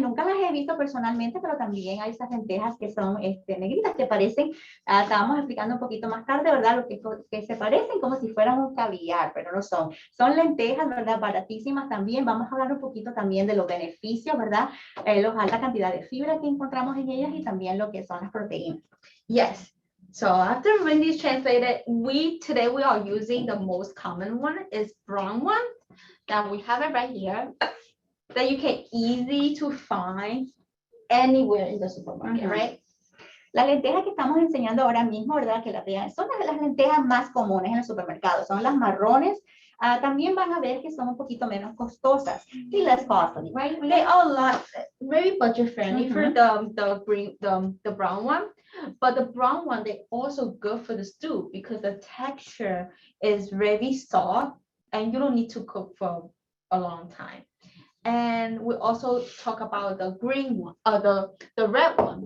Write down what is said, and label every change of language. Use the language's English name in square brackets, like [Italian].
[Spanish] Nunca las he visto personalmente, pero también hay esas lentejas que son negritas, que parecen, estábamos explicando un poquito más tarde, ¿verdad? Lo que se parecen como si fueran un caviar, pero no son. Son lentejas, ¿verdad? Baratísimas también. Vamos a hablar un poquito también de los beneficios, ¿verdad? La alta cantidad de fibra que encontramos en ellas y también lo que son las proteínas. [English] Yes. So after Wendy's translated, today we are using the most common one is brown one. That we have it right here that you can easy to find anywhere in the supermarket, right? [Spanish] Las lentejas que estamos enseñando ahora mismo, ¿verdad? Que son las lentejas más comunes en el supermercado, son las marrones. También van a ver que son un poquito menos costosas y [English] less costly, right? They are very budget friendly for the brown one, but the brown one they also good for the stew because the texture is very soft and you don't need to cook for a long time. And we also talk about the green one, the red one.